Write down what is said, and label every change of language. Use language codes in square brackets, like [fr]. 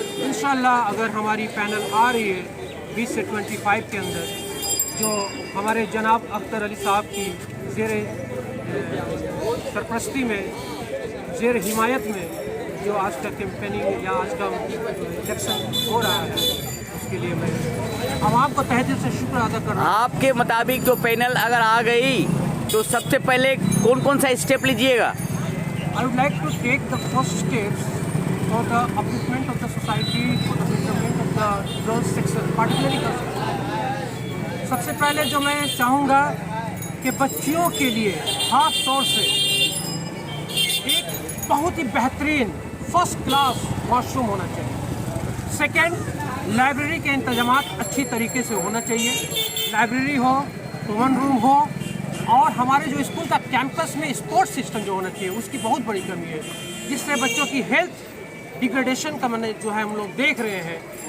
[hi] इंशाअल्लाह अगर हमारी पैनल आ रही है 20 से 25 के अंदर, जो हमारे जनाब अख्तर अली साहब की ज़ेर सरपरस्ती में, ज़ेर हिमायत में जो आज का कैंपेनिंग या आज का इलेक्शन हो रहा है, उसके लिए मैं आवाम को तहे दिल से शुक्र अदा कर रहा हूँ। आपके मुताबिक जो पैनल अगर आ गई तो सबसे पहले कौन कौन सा स्टेप लीजिएगा? [en] I would like to take the first steps for the upliftment of the society, for the betterment of the girls section, particularly girls section. [hi] सबसे पहले जो मैं चाहूँगा कि बच्चियों के लिए खास तौर से एक बहुत ही बेहतरीन फर्स्ट क्लास वॉशरूम होना चाहिए। सेकेंड, लाइब्रेरी के इंतजामात अच्छी तरीके से होना चाहिए। लाइब्रेरी हो, कॉमन रूम हो, और हमारे जो स्कूल का कैंपस में स्पोर्ट्स सिस्टम जो होना चाहिए, उसकी बहुत बड़ी कमी है, जिससे बच्चों की हेल्थ डिग्रेडेशन का मैंने जो है हम लोग देख रहे हैं।